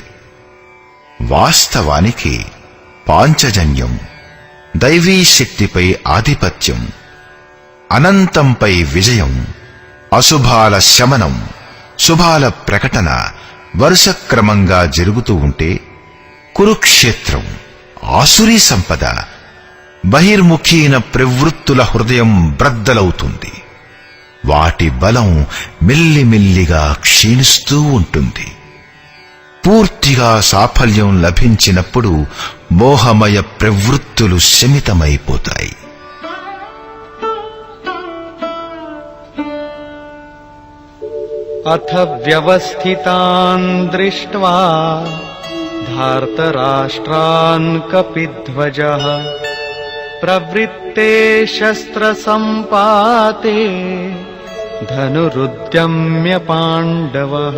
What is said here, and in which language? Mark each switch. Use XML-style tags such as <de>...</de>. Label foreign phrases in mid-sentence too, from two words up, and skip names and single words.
<te>వాస్తవానికి పాంచజన్యం, దైవీ శక్తిపై ఆధిపత్యం, అనంతంపై విజయం, అశుభాల శమనం, శుభాల ప్రకటన వరుసక్రమంగా జరుగుతూ ఉంటే కురుక్షేత్రం, ఆసురీ సంపద, బహిర్ముఖీన ప్రవృత్తుల హృదయం బ్రద్దలవుతుంది. వాటి బలం మెల్లిమెల్లిగా క్షీణిస్తూ ఉంటుంది. పూర్తిగా సాఫల్యం లభించినప్పుడు మోహమయ ప్రవృత్తులు శమితమైపోతాయి.</te> <sa>अथ व्यवस्थितान् दृष्ट्वा धार्तराष्ट्रान् कपिध्वजः प्रवृत्ते शस्त्रसम्पाते धनुरुद्यम्य पाण्डवः</sa>